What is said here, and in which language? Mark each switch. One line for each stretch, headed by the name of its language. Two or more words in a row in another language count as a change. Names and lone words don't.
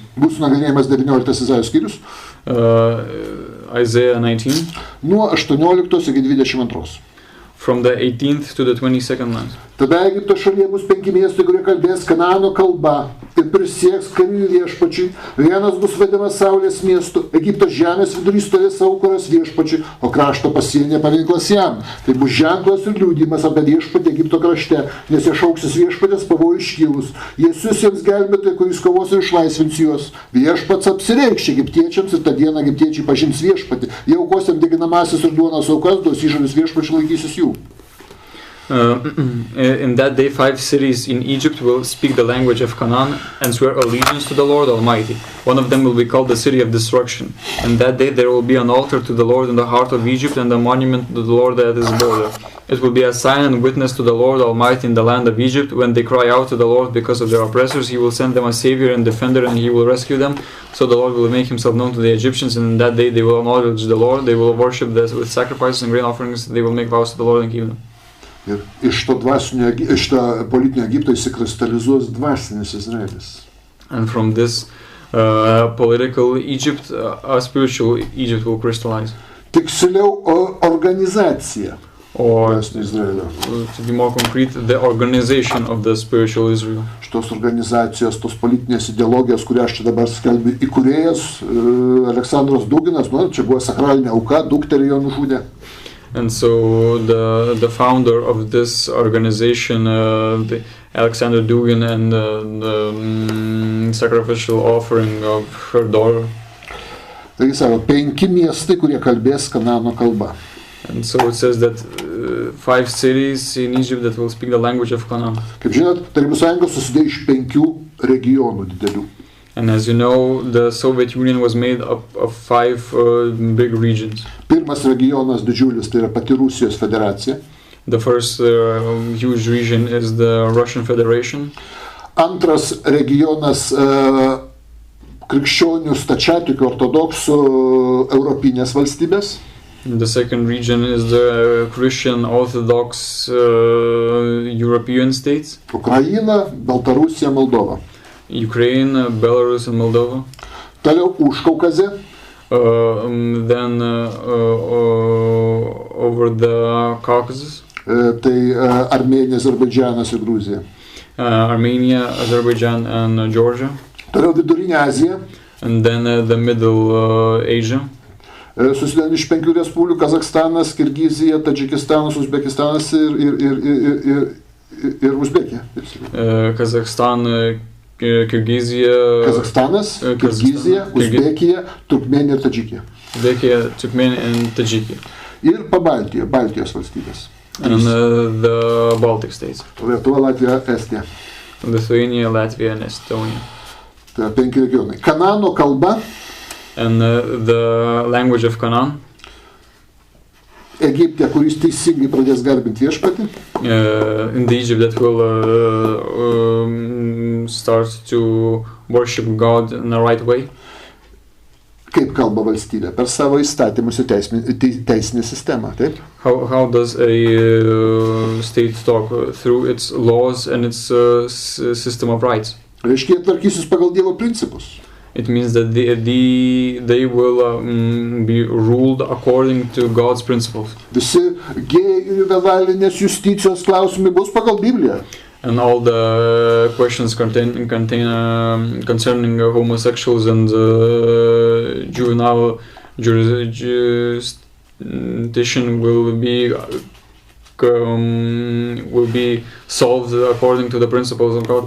Lithuanian: Bus nagrinėjimas 19 Izaijo skyrius.
English: Isaiah 19.
Lithuanian: Nuo 18 iki 22.
English: From the 18th to the 22nd lines.
Lithuanian: Tada Egipto šalyje bus 5 miestai, kurie kalbės Kanaano kalba ir prisieks karinį viešpačiui. Vienas bus vadinamas Saulės miestu, Egipto žemės vidury stovės aukuras viešpačiui, o krašto pasienyje paminklas jam. Tai bus ženklas ir liudijimas apie viešpatį Egipto krašte, nes jie šauksis viešpatės pavojų iškilus. Jie siųs jiems gelbėtoją, kuris kovos ir išlaisvins juos. Viešpats apsireikš egiptiečiams ir tą dieną egiptiečiai pažins viešpatį. Jie aukos jam deginamąsias ir duonos aukas, duos įžadus viešpačiui, laikysis jų.
English: In that day 5 cities in Egypt will speak the language of Canaan and swear allegiance to the Lord Almighty. One of them will be called the city of destruction. And that day there will be an altar to the Lord in the heart of Egypt and a monument to the Lord at his border. It will be a sign and witness to the Lord Almighty in the land of Egypt. When they cry out to the Lord because of their oppressors, he will send them a savior and defender and he will rescue them. So the Lord will make himself known to the Egyptians, and in that day they will acknowledge the Lord. They will worship with sacrifices and grain offerings. They will make vows to the Lord and keep them.
Lithuanian: Ir iš to politinio Egipto įsikristalizuos dvasinis Izraelis.
English: And from this political Egypt, a spiritual Egypt will crystallize.
Lithuanian: Tiksliau organizacija.
English: Or to be more concrete, the organization of the spiritual Israel.
Lithuanian: Šitos organizacijos, tos politinės ideologijos, kurią aš čia dabar skelbiu, įkūrėjas Aleksandras Duginas, čia buvo sakralinė auka, dukterį jo nužudė.
English: And so the founder of this organization, the Alexander Dugin, and the sacrificial offering of her daughter.
Lithuanian: Taigi savo 5 miestai, kurie kalbės Kanano kalba.
English: And so it says that 5 cities in Egypt that will speak the language of Canaan.
Lithuanian: Kaip žinot, Tarybų sąjunga susidėjo iš 5 regionų didelių.
English: And as you know, the Soviet Union was made up of 5 big regions.
Lithuanian: Pirmas regionas didžiulis, tai yra pati Rusijos federacija.
English: The first huge region is the Russian Federation.
Lithuanian: Antras regionas krikščionių stačiatikių ortodoksų europinės valstybės.
English: The second region is the Christian Orthodox European states.
Lithuanian: Ukraina, Baltarusija, Moldova.
English: Ukraine, Belarus and Moldova.
Lithuanian: Toliau Užkaukazė.
English: Then over the Caucasus.
Lithuanian: Tai Armėnija, Azerbaidžanas ir Gruzija.
English: Armenia, Azerbaijan and Georgia.
Lithuanian: Toliau Vidurinė Azija.
English: And then the Middle Asia.
Lithuanian: Susideda iš 5 respublikų: Kazakstanas, Kirgizija, Tadžikistanas, Uzbekistanas ir Uzbekija.
English: Kazakhstan, Kirgizija,
Lithuanian: Kazakstanas, Kirgizija, Uzbekija, Turkmėnija ir Tadžikija.
English: Uzbekija, Turkmėnija and Tadžikija.
Lithuanian: Ir Pabaltijo, Baltijos valstybės.
English: And the Baltic states.
Lithuanian: Lietuva, Latvija, Estija.
English: Lithuania, Latvia and Estonia.
Lithuanian: Tai 5 regionai. Kanano kalba.
English: And the language of Canaan.
Lithuanian: Egipte, kuris teisingai pradės garbinti viešpatį.
English: In the Egypt that will start to worship God in the right way.
Lithuanian: Kaip kalba valstybė? Per savo įstatymus ir teisinę sistemą, taip?
English: How does a state talk? Through its laws and its system of rights.
Lithuanian: Reiškia, tvarkysis pagal Dievo principus.
English: It means that they will be ruled according to God's principles.
Lithuanian: Visi gėjų vedalinės justicijos klausimai bus pagal Bibliją.
English: And all the questions concerning homosexuals and juvenile jurisdiction will be solved according to the principles of God.